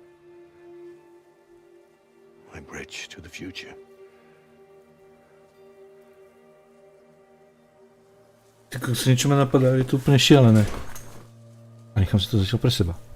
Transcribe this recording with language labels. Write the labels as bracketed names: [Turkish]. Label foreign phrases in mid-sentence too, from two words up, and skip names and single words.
[English] My bridge to the future. [Slovak] Tylko co niečo ma napadá, je to úplne šialené. A nechám si to zatiaľ pre seba.